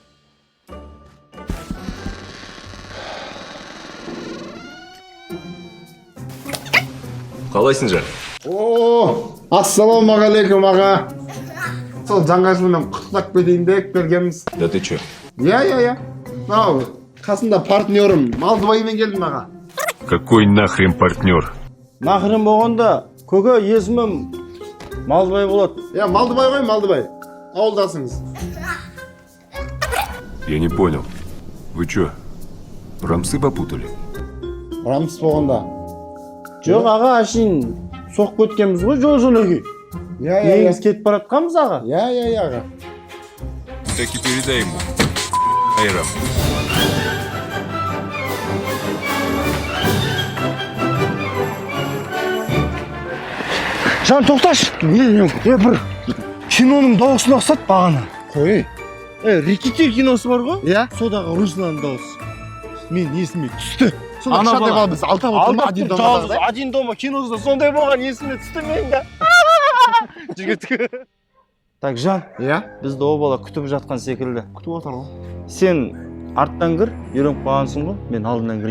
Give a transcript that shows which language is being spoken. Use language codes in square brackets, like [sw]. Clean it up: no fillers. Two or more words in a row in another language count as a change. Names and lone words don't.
[kk] Қалайсың жан? Ассалаумағалейкум аға. Сол жаңғашылығынан құттықтап кетейін деп келгенбіз. [ru] Да ты чё? [kk] Иә. Мынау қасында партнерім Малдыбаймен келдім аға. [ru] Какой нахрен партнер? [kk] Нахрен болғанда, көке есімім Малдыбай болады. Малдыбай ғой, Малдыбай. Ауылдасыңыз. [ru] Я не понял. Вы чё, рамсы попутали? [kk] Рамс болғанда. Жоқ, аға, ашын соқып өткенбіз ғой, жол-жөнекей. Негіз кетіп баратқанбыз, аға. Аға. [ru] Так и передай ему. [kk] Айрам. Жан, тоқташы. Бір киноның дауысына ұқсат бағана. Қой. Рекетир киносы бар ғой? Иә. Содағы Руслан дауысы. Мен есіме түсті. Сонда кішкентай бала біз алдап отырмыз ба? [ru] Один домада, да? [kk] Один дома киносында сондай болған есіме түсті мен де. Жігіт. Так, Жан, бізді о бала күтіп жатқан секілді. Күтіп отыр ғой. Сен арттан кір, үйреніп қалғансың ғой, мен алдынан кірейін.